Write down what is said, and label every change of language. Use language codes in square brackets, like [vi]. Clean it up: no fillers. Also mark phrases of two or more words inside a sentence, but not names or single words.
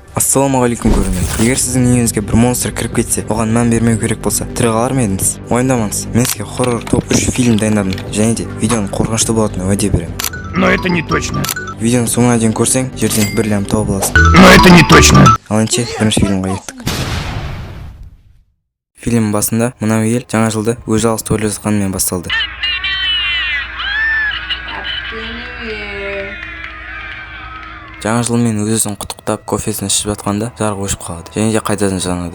[kk] Ассалаумағалейкум көрермен. Егер сіздің үйіңізге бір монстр кіріп кетсе, оған мән бермеу керек болса, тірі қалар ма едіңіз? Уайымдамаңыз, мен сізге хоррор топ 3 фильм дайындадым, және де видеоның қорқынышты болатынына уәде беремін. [ru] Но это не точно. [kk] Видеоны соңына дейін көрсең, жерден бір лям тауып аласың. [ru] Но это не точно. [kk] Ал енді бірінші фильмға кеттік. Фильм басында мынау ел жаңа жылды өз жалғыз тойлап жатқанымен басталды. Жаңа жылмен өзін құттықтап кофесін ішіп жатқанда жарық өшіп қалады, және де қайтадан жанады.